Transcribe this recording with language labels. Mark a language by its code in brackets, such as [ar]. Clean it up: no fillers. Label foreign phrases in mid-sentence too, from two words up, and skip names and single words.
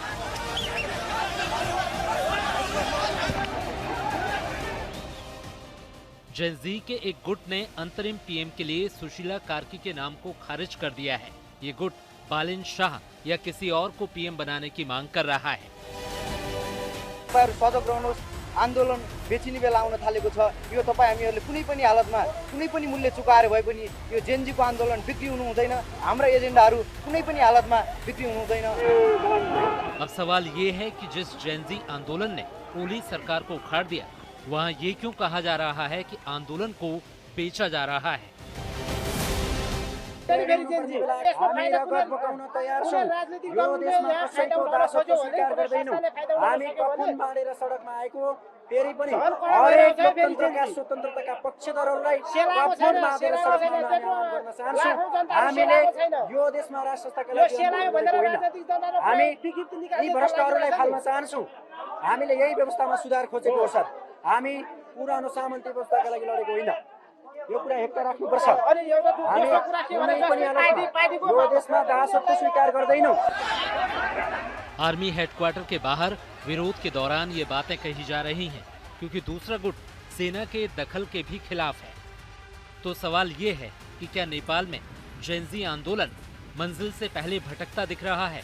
[hi] जेन जी के एक गुट ने अंतरिम पीएम के लिए सुशीला कार्की के नाम को खारिज कर दिया है। ये गुट बालिन शाह या किसी और को पीएम बनाने की मांग कर रहा है। [ne] आन्दोलन बेचिने बेला आउन थालेको छ। यो तपाई हामीहरूले कुनै पनि हालतमा कुनै पनि मूल्य चुकाएर भए पनि यो जेनजीको आन्दोलन बिक्री हुनु हुँदैन। हाम्रा एजेन्डाहरू कुनै पनि हालतमा बिक्री हुनु हुँदैन। [hi] अब सवाल ये है कि जिस जेनजी आंदोलन ने ओली सरकार को उखाड़ दिया, वहाँ ये क्यों कहा जा रहा है कि आंदोलन को बेचा जा रहा है। [ne] हामी रगत बोकाउन तयार छौं। यो देशमा कसैको दासत्व स्वीकार गर्दैनौं। हामी कफन बाँडेर सडकमा आएको, फेरि पनि हरेक लोकतन्त्रका स्वतन्त्रताका पक्षधरहरूलाई कफन बाँडेर सडकमा आन्दोलन गर्न चाहन्छौं। हामीले यो देशमा राष्ट्र संस्थाका लागि हामी यी भ्रष्टहरूलाई फाल्न चाहन्छौं। हामीले यही व्यवस्थामा सुधार खोजेको हो सर। हामी पुरानो सामन्ती व्यवस्थाका लागि लडेको होइन। यो कुरा हेक्का राख्नुपर्छ। हामी कुनै पनि हालतमा यो देशमा दासत्व स्वीकार गर्दैनौं। [hi] आर्मी हेडक्वार्टर के बाहर विरोध के दौरान ये बातें कही जा रही हैं, क्योंकि दूसरा गुट सेना के दखल के भी खिलाफ है। तो सवाल ये है कि क्या नेपाल में जेनजी आंदोलन मंजिल से पहले भटकता दिख रहा है।